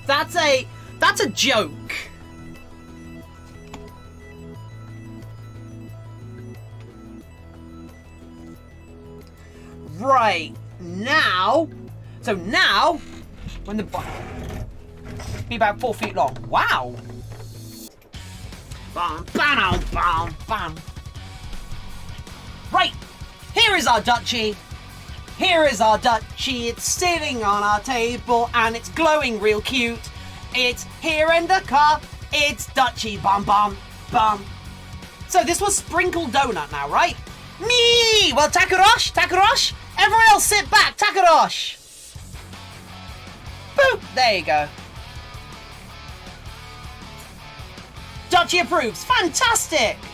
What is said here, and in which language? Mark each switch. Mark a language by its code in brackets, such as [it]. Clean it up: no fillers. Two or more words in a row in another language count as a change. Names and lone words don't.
[en] That's a joke. Right now, so now when the be about 4 feet long. Wow. Bam, bam, bam, bam. Right. Here is our Dutchie. Here is our Dutchie. It's sitting on our table and it's glowing real cute. It's here in the car. It's Dutchie. Bum, bum, bum. So this was Sprinkled Doughnut now, right? Me! Well, Takarosh. Everyone else sit back. Takarosh. Boop. There you go. Dutchie approves. Fantastic.